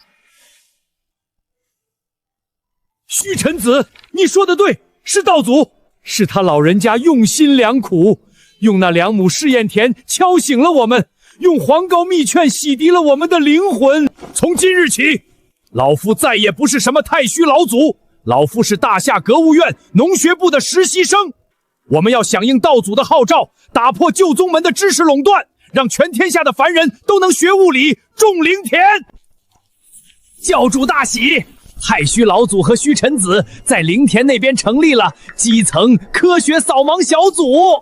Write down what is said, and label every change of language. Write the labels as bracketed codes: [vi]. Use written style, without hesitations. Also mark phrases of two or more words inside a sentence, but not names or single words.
[zh] 虛臣子，你說的對，是道祖，是他老人家用心良苦，用那2畝試驗田敲醒了我們，用黃膏密勸洗滌了我們的靈魂。從今日起，老夫再也不是什麼太虛老祖，老夫是大夏格物院農學部的實習生。我們要響應道祖的號召，打破舊宗門的知識壟斷，讓全天下的凡人都能學物理、種靈田。教主大喜！太虛老祖和虛臣子在靈田那邊成立了基層科學掃盲小組。